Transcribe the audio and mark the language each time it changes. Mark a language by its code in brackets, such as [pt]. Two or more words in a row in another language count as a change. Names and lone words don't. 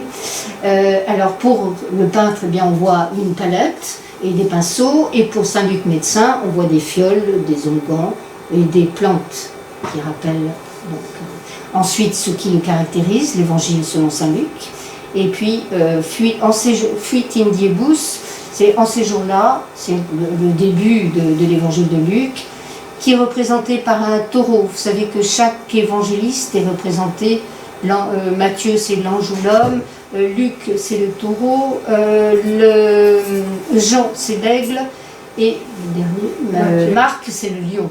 [fr] Alors pour le peintre, eh bien, on voit une palette et des pinceaux. Et pour Saint-Luc médecin, on voit des fioles, des onguents et des plantes qui rappellent. Ensuite, ce qui le caractérise, l'évangile selon Saint-Luc. Et puis, [la] fuit in diebus, [fr] c'est en ces jours-là, c'est le début de l'évangile de Luc, qui est représenté par un taureau. Vous savez que chaque évangéliste est représenté, Matthieu c'est l'ange ou l'homme, Luc c'est le taureau, Jean c'est l'aigle, et le dernier, Marc c'est le lion.